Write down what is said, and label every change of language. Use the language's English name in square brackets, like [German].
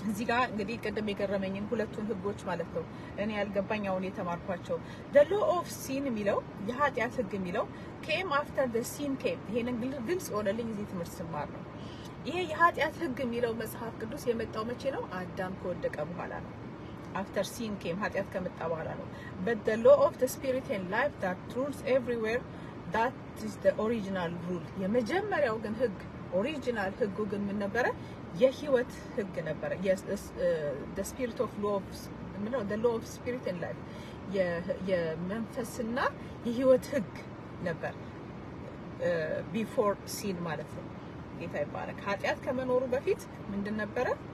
[Amharic] ጋር እንግዲህ ቅድም የገረመኝን ሁለቱን ህጎች ማለት ነው እኔ ያልገባኝ አሁን የተማርኳቸው [English] the law of sin [Amharic] የሚለው የኃጢአት ህግ የሚለው [English] came after the sin came። [Amharic] ይሄንን ግልጽ ሆነልኝ እዚህ ትምህርት ስማር ነው። ይሄ የኃጢአት ህግ የሚለው መጽሐፍ ቅዱስ የመጣው መቼ ነው? አዳም ከወደቀ በኋላ ነው። [English] after sin came [Amharic] ኃጢአት ከመጣ በኋላ ነው። [English] but the law of the spirit and life that rules everywhere that is the original rule። [Amharic] የመጀመሪያው ግን ህግ ኦሪጂናል ህጉ ግን ምን ነበረ? የህይወት ህግ ነበረ። [English] the spirit of law of the law of spirit and life [Amharic] የመንፈስና የህይወት ህግ ነበር [English] before sin [Amharic] ማለት ነው። ጌታ ይባረክ። ኃጢአት ከመኖሩ በፊት ምንድን ነበረ?